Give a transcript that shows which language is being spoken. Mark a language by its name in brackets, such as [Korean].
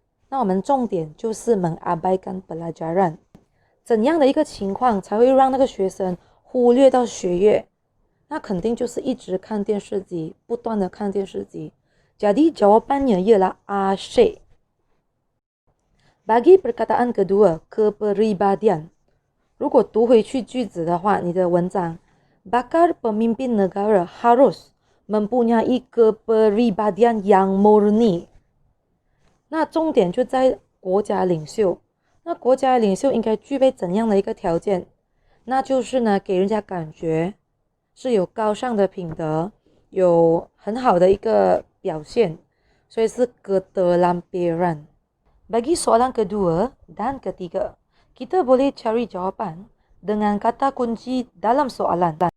[Chinese] 那我们重点就是 [Malay] mengabaikan pelajaran. [Chinese] 怎样的一个情况才会让那个学生忽略到学业？那肯定就是一直看电视机，不断的看电视机。 [Malay] Jadi jawapannya ialah asyik. Bagi perkataan kedua, kepribadian. [Chinese] 如果读回去句子的话，你的文章 [Malay] bakal pemimpin negara harus mempunyai kepribadian yang murni. [Chinese] 那重点就在国家领袖。那国家领袖应该具备怎样的一个条件？那就是呢，给人家感觉是有高尚的品德，有很好的一个表现，所以是keterampilan. [Malay] Bagi soalan kedua dan ketiga, kita boleh cari jawapan dengan kata kunci dalam soalan.